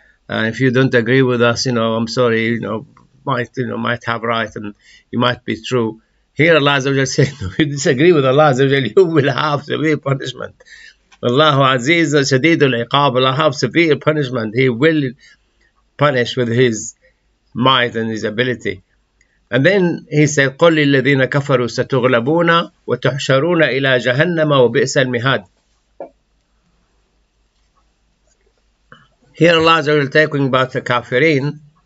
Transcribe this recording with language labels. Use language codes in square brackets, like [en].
[en] And if you don't agree with us, I'm sorry, might have right and you might be true. Here Allah Azza wa Jal said, if you disagree with Allah Azza wa Jal, you will have severe punishment. [ar] Allahu Aziz Shadidul Iqab. [en] Allah have severe punishment. He will punish with His might and His ability. And then He said, [ar] قُلْ لِلَّذِينَ كَفَرُوا سَتُغْلَبُونَ وَتُحْشَرُونَ إِلَى جَهَنَّمَ وَبِئْسَ الْمِهَادِ. [en] Here Allah is talking about the kafirin.